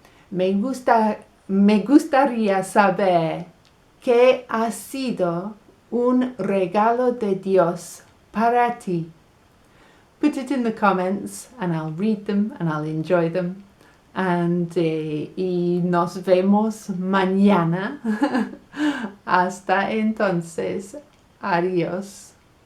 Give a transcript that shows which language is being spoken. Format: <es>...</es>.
<es>Me gustaría saber qué ha sido un regalo de Dios para ti.</es> <en>Put it in the comments and I'll read them and I'll enjoy them.</en> <es>And y nos vemos mañana. Hasta entonces. Adiós.</es>